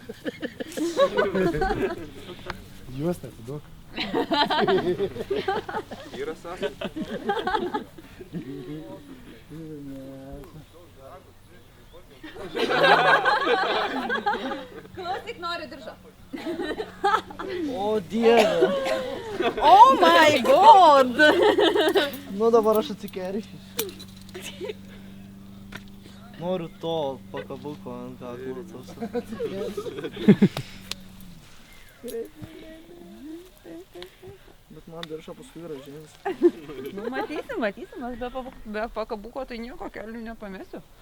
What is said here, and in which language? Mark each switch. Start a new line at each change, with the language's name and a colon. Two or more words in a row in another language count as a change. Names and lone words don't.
Lithuanian: Juostą atiduok. yra sąsai. Klausyk, noriu diržą. O dieve.
English: Oh my god!
Lithuanian: Nu dabar aš atsikeršysiu. Noriu to pakabuko ant kaklo. Bet man diržą paskui gražins. Nu, matysim, aš be pakabuko tai nieko kelių nepamesiu.